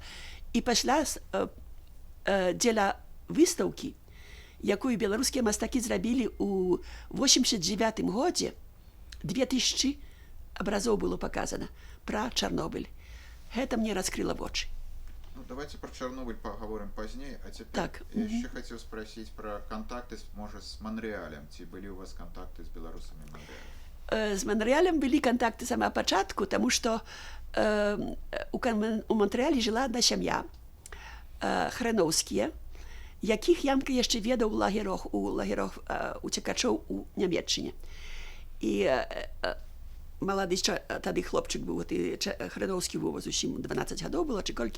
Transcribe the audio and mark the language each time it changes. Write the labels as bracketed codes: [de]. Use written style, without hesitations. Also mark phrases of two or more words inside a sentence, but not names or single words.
[be] І пасля дзеля выстаўкі, якую беларускія мастакі зрабілі ў 89 годзе, 2000 абразоў было паказана пра Чарнобыль. Гэта мне раскрыла вочы. Ну, [ru] давайте про Чернобыль поговорим позднее. А теперь так. Я еще хотел спросить про контакты, может, с Монреалем. Ці были у вас контакты с белорусами в Монреале? [be] З Монреалем былі контакты сама пачатку, таму што у Монреалі жыла одна сям'я, Хрэноўскія, якіх Янка яшчэ ведаў у лагерах уцекачоў у Нямецчыне. І малады тады хлопчык быў, Хрэноўскі быў зусім 12 гадоў было, ці колькі.